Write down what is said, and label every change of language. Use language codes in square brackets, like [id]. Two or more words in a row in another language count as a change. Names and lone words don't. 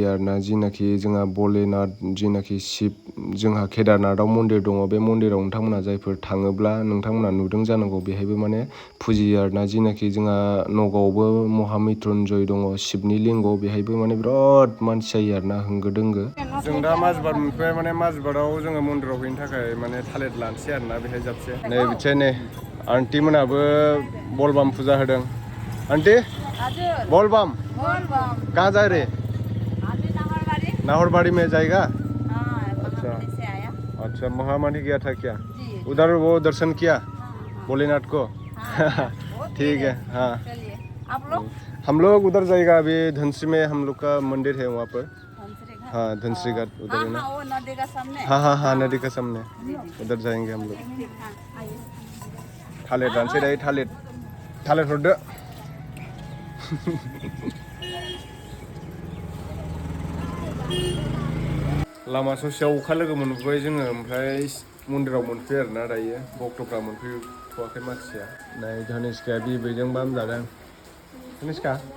[brx] आरोना जिनाखि जोंहा भलेनाथ जिनाखि शिब जोंहा केदारनाथआव मन्दिर दङ बे मन्दिराव नोंथांमोना जायफोर थाङोब्ला नोंथांमोना नुदों जानांगौ बेहायबो माने फुजियो आरोना जिनाखि जोंहा नगावआवबो महामृत्युन्जय दङ शिबनि लिंग बेहायबो माने बिराद मानसि जायो आरोना होंगो दोंगो जों दा माजबाद मोनफैबाय माने माजबादाव जोङो मन्दिराव हैनो थाखाय माने थालिर लानोसै आरोना बेहाय जाबसे नै बिथिं नै आन्टि मोनाबो बलबाम फुजा होदों आन्टि [hi] बलबाम कहाँ जा रहे नाहरबाड़ी में जाएगा अच्छा अच्छा महामंडी गया था क्या उधर वो दर्शन किया भोलेनाथ को ठीक है हाँ हम लोग उधर जाएगा अभी धनश्री में हम लोग का मंदिर है वहाँ पर हाँ धनश्री घाट उधर है ना हाँ हाँ हाँ नदी का सामने उधर जाएंगे हम लोग [brx] थालिर दानसै दायो थालिर हरदो लामा ससेयाव अखा लोगो मोनबोबाय जोङो ओमफ्राय मन्दिराव मोनफैयो आरोना दायो भक्तफ्रा मोनफैथ'वाखै मानसिया नै धनिसकाया बिबैजों बाम जादों धनिसका